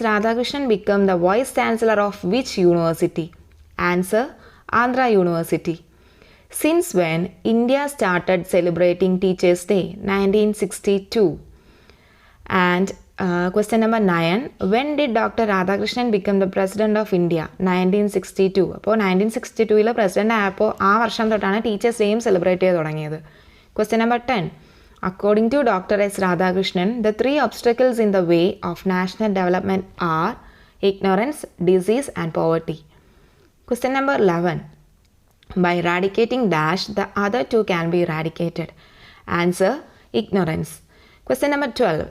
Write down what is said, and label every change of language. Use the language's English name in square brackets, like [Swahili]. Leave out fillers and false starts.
[English] Radhakrishnan became the Vice Chancellor of which university? Answer: Andhra University. Since when India started celebrating Teachers' Day? 1962. And question number 9. When did Dr. Radhakrishnan become the President of India? 1962. [Malayalam] അപ്പോൾ 1962 president ആയപ്പോൾ ആ വർഷം തൊട്ടാണ് teachers ഡേയും celebrate ചെയ്ത് തുടങ്ങിയത്. [English] Question number 10. According to Dr. S. Radhakrishnan, the 3 obstacles in the way of national development are ignorance, disease and poverty. Question number 11. By eradicating dash, the other 2 can be eradicated. Answer: ignorance. Question number 12.